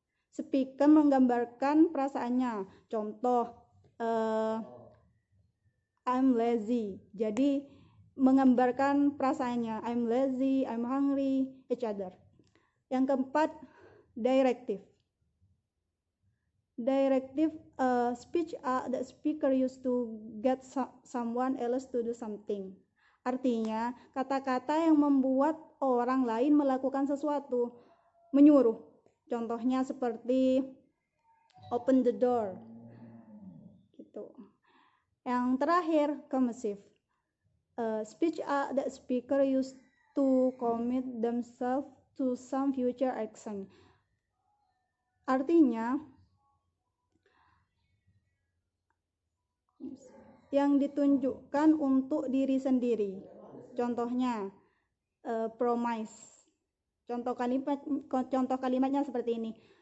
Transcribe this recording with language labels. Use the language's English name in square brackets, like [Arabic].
[Indonesian] Speaker menggambarkan perasaannya. Contoh, [English] I'm lazy. [Indonesian] Jadi menggambarkan perasaannya. [English] I'm lazy, I'm hungry, each other. [Indonesian] Yang keempat, [English] directive. Directive speech the speaker used to get someone else to do something. [Indonesian] Artinya, kata-kata yang membuat orang lain melakukan sesuatu, menyuruh. Contohnya seperti [English] open the door. [Indonesian] Gitu. Yang terakhir, commissive. [English] Speech the speaker used to commit themselves to some future action. [Indonesian] Artinya, yang ditunjukkan untuk diri sendiri. Contohnya, promise. Contoh kalimatnya seperti ini.